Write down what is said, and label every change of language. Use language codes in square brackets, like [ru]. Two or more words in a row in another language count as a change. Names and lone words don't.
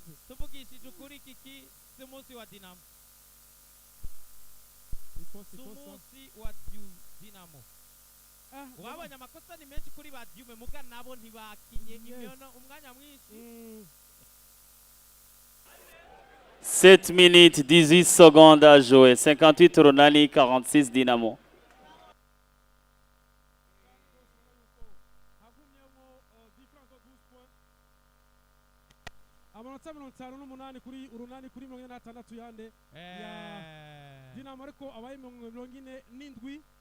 [rn] tuvugishije ukuri kiki si umunsi wa Dinamo si umunsi wa Dinamo wabonye amakosa ni menshi kuri ba Diume muga nabo ntibakinye imyono umwanya mwinshi [fr] 7 minutes 18 secondes à jouer. [rn] 58 Urunani, 46 Dynamo. amanota 58 kuri Urunani kuri 46 yande ya Dinamo ariko abaye 47